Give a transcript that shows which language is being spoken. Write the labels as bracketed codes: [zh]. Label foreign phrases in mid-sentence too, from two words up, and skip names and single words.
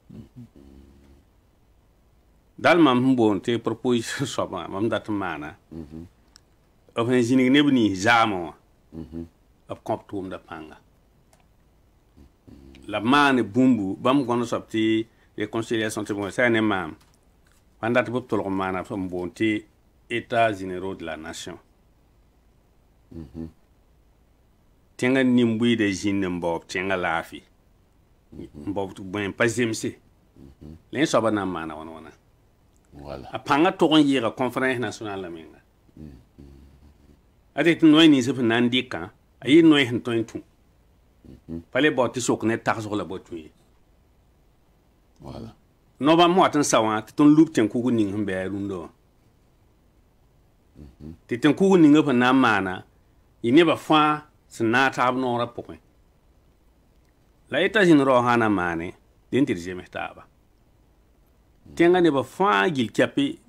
[mos] dal mam sẽn boond tɩ proposition soabã mam dat n maana b sẽn zĩnig neb nins zaamẽ wã b kõ b tʋʋmda pãnga la b maane bũmbu bãmb gõnd soab tɩ réconciliation tɩ bõe sã ne maam wãn dat b b tolg n maana n boond tɩ [fr] état généraux de la nation [mos] tẽngã nin-buiidã zĩnd n baoob tẽngã laafɩ n baoob tɩ bõe n pa zemse la yẽ soabã na n maana wãn wãna a pãngã tog n yɩɩga [fr] conférence nationale [mos] la menga a tɩ tɩ noy nins b sẽn na n dɩkã a yɩ noy sẽn tõe n tũ pa le bao tɩ sok ne tagsg la ba tũ ye noabãmb wat n sa wã tɩ tõnd lub tẽn-kug ning sẽn be a rũndã wã tɩ tẽn-kug ning b sẽn na n maana yɩ nebã fãa sẽn na n taab noorã pʋgẽ la [fr] état généraux [mos] sã na n maane dẽn tɩ d zems taaba tẽngã nebã fãa gil kɛpɩ